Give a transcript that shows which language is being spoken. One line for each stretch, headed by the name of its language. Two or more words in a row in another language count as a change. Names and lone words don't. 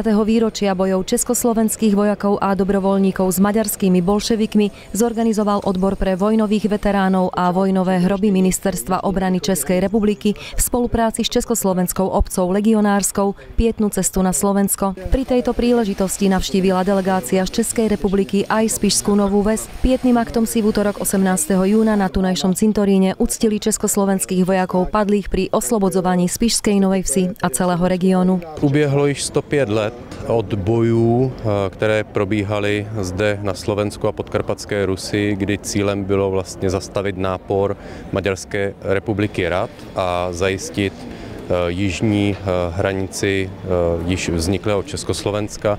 Slovak: výročia bojov československých vojakov a dobrovoľníkov s maďarskými bolševikmi zorganizoval odbor pre vojnových veteránov a vojnové hroby Ministerstva obrany Českej republiky v spolupráci s Československou obcou legionárskou pietnú cestu na Slovensko. Pri tejto príležitosti navštívila delegácia z Českej republiky aj Spišskú Novú Ves. Pietným aktom si v utorok 18. júna na tunajšom cintoríne uctili československých vojakov padlých pri oslobodzovaní Spišskej Novej Vsi a celého regiónu.
Czech: Uběhlo již 105 let od bojů, které probíhaly zde na Slovensku a podkarpatské Rusi, kdy cílem bylo vlastně zastavit nápor Maďarské republiky Rad a zajistit jižní hranici již vzniklého Československa.